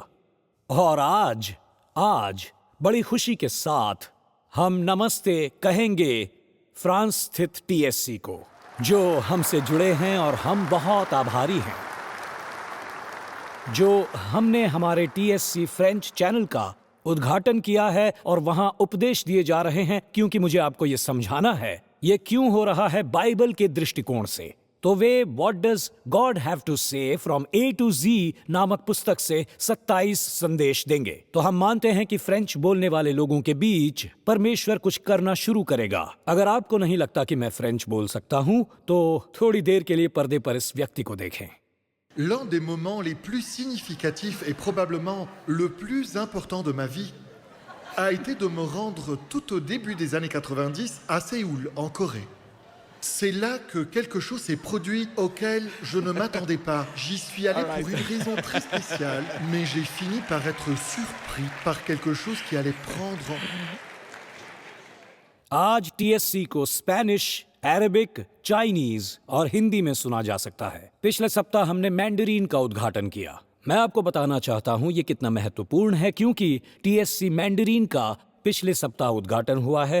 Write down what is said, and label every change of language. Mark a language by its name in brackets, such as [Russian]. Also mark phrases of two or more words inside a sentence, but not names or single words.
[Hindi] और आज आज बड़ी खुशी के साथ हम नमस्ते कहेंगे फ्रांस स्थित टीएससी को, जो हमसे जुड़े हैं और हम बहुत आभारी हैं जो हमने हमारे टीएससी फ्रेंच चैनल का उद्घाटन किया है और वहां उपदेश दिए जा रहे हैं, क्योंकि मुझे आपको यह समझाना है यह क्यों हो रहा है बाइबल के दृष्टिकोण से। तो वे व्हाट डज गॉड हैव टू से फ्रॉम ए टू जी नामक पुस्तक से 27 संदेश देंगे। तो हम मानते हैं कि फ्रेंच बोलने वाले लोगों के बीच परमेश्वर कुछ करना शुरू करेगा। अगर आपको नहीं लगता कि मैं फ्रेंच बोल सकता हूं तो थोड़ी देर के लिए पर्दे पर इस व्यक्ति को देखें। [French] L'un des moments les plus significatifs et probablement le plus important de ma vie a été de me rendre tout au début des années 90 à Séoul, en Corée. C'est là que quelque chose s'est produit auquel je ne m'attendais pas. J'y suis allé pour une raison très spéciale, mais j'ai fini par être surpris par quelque chose qui allait prendre... [Hindi] आज टीएससी को स्पेनिश, अरेबिक, चाइनीज और हिंदी में सुना जा सकता है। पिछले सप्ताह हमने मैंडरीन का उद्घाटन किया। मैं आपको बताना चाहता हूं ये कितना महत्वपूर्ण है, क्योंकि टीएससी मैंडरीन का पिछले सप्ताह उद्घाटन हुआ है।